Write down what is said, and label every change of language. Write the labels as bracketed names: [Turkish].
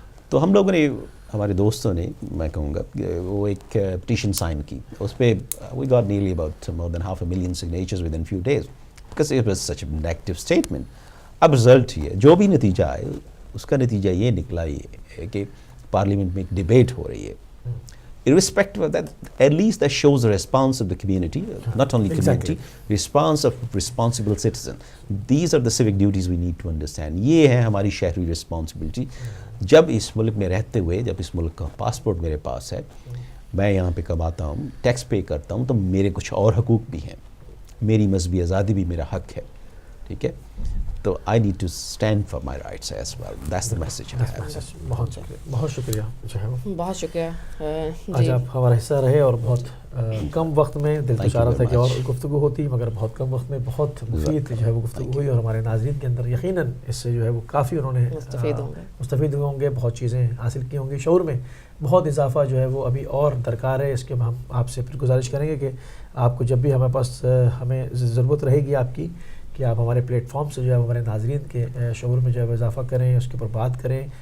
[Urdu] تو ہم لوگوں نے, ہمارے دوستوں نے, میں کہوں گا وہ ایک پٹیشن سائن کی, اس پہ [English] We got nearly about more than 500,000 signatures within few days because it was such a negative statement. [Urdu] اب رزلٹ یہ جو بھی نتیجہ آئے اس کا نتیجہ یہ نکلا یہ ہے کہ پارلیمنٹ میں ایک ڈبیٹ ہو رہی ہے. [English] Irrespective of that, at least that shows the response of the community, not only community, response of responsible citizen. These are the civic duties we need to understand. [Urdu] یہ ہے ہماری شہری responsibility. جب اس ملک میں رہتے ہوئے, جب اس ملک کا پاسپورٹ میرے پاس ہے, میں یہاں پہ کماتا ہوں, ٹیکس پے کرتا ہوں, تو میرے کچھ اور حقوق بھی ہیں, میری مذہبی آزادی بھی میرا حق ہے, ٹھیک ہے. [English] تو I need to stand for my rights as well. That's the message I have. [Urdu] بہت شکریہ, بہت شکریہ, بہت شکریہ. آج آپ ہمارا حصہ رہے, اور بہت کم وقت میں, دل تو چاہ رہا تھا کہ اور گفتگو ہوتی, مگر بہت کم وقت میں بہت مفید جو ہے وہ گفتگو ہوئی, اور ہمارے ناظرین کے اندر یقیناً اس سے جو ہے وہ کافی انہوں نے مستفید ہوئے ہوں گے, بہت چیزیں حاصل کی ہوں گی, شعور میں بہت اضافہ جو ہے وہ ابھی اور درکار ہے. اس کے ہم آپ سے پھر گزارش کریں گے کہ آپ کو جب بھی ہمارے پاس ہمیں ضرورت رہے گی آپ کی, کہ آپ ہمارے پلیٹ فارم سے جو ہے ہمارے ناظرین کے شعور میں جو ہے اضافہ کریں, اس کے اوپر بات کریں.